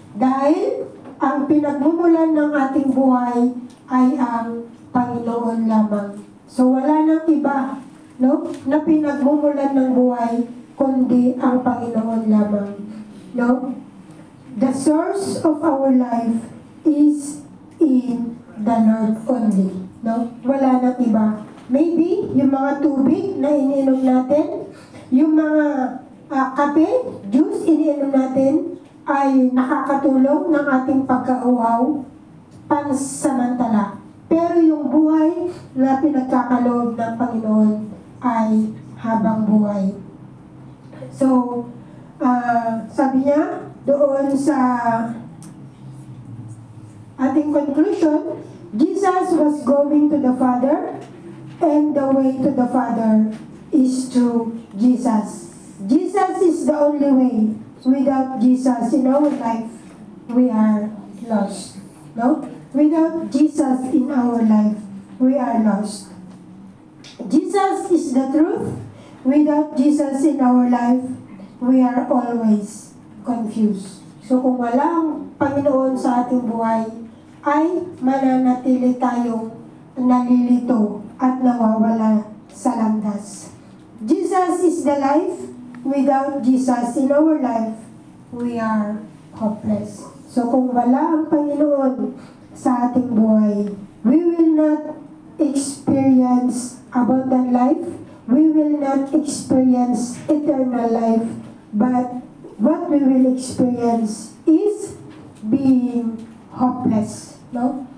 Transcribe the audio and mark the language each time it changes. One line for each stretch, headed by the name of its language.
Filipino: Dahil ang pinagmumulan ng ating buhay ay ang Panginoon lamang. So wala nang iba, no, na pinagmumulan ng buhay kundi ang Panginoon lamang. No?
English: The source of our life is in the Lord only.
Filipino: No? Wala nang iba. Maybe yung mga tubig na iniinom natin, yung mga kape, juice iniinom natin ay nakakatulong ng ating pagkauhaw pansamantala. Pero yung buhay na pinagkakaloob ng Panginoon ay habang buhay.
English: So,
Filipino: sabi niya doon sa ating
English: conclusion, Jesus was going to the Father and the way to the Father is through Jesus. Jesus is the only way. Without Jesus in our life, we are lost. No? Without Jesus in our life, we are lost. Jesus is the truth. Without Jesus in our life, we are always confused.
Filipino: So kung wala ang Panginoon sa ating buhay, ay mananatili tayong nalilito at nawawala sa landas.
English: Jesus is the life. Without Jesus in our life, we are hopeless.
Filipino: So kung wala ang Panginoon sa ating buhay,
English: we will not experience abundant life, we will not experience eternal life, but what we will experience is being hopeless. No?